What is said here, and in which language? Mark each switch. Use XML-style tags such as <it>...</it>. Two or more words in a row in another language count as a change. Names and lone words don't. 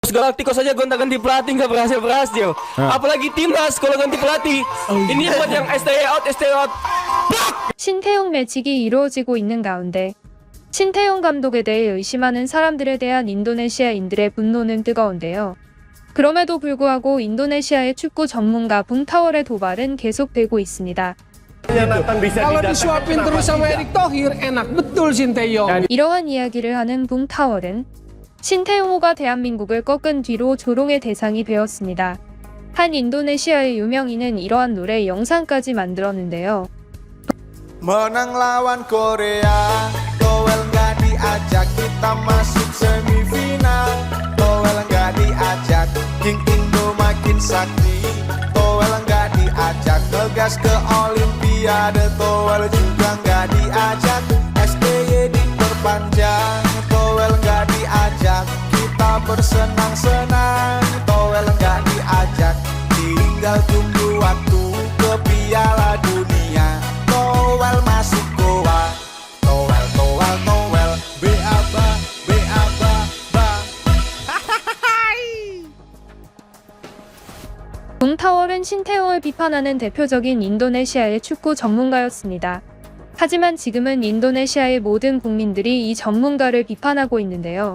<id>Galacticos saja gonta-ganti pelatih nggak berhasil. Apalagi timnas kalau ganti pelatih. Ini buat yang</id> <en>stay out, stay out.</en> <ko>신태용 매직이 이루어지고 있는 가운데 신태용 감독에 대해 의심하는 사람들에 대한 인도네시아인들의 분노는 뜨거운데요. 그럼에도 불구하고 인도네시아의 축구 전문가 붕타월의 도발은 계속되고 있습니다.</ko> <id>Kalau disuapin terus sama Erick Thohir enak betul Sinteyong.</id> <ko>이러한 이야기를 하는 붕타월은 신태용호가 대한민국을 꺾은 뒤로 조롱의 대상이 되었습니다. 한 인도네시아의 유명인은 이러한 노래 영상까지 만들었는데요.</ko> <id>Menang lawan Korea, Towel nggak diajak, kita masuk semifinal. Towel nggak diajak, King Indo makin sakti. Towel nggak diajak, ngegas ke Olimpiade. Towel juga nggak diajak, SBY diperpanjang. Towel nggak diajak, kita bersenang-senang. Towel nggak diajak, tinggal tunggu waktu ke Piala Dunia. Towel masuk goa, Towel, Towel, Towel, Beaba, Beaba, ba.</id> <ko>붕타월은 신태용을 비판하는 대표적인 인도네시아의 축구 전문가였습니다. 하지만 지금은 인도네시아의 모든 국민들이 이 전문가를 비판하고 있는데요.</ko>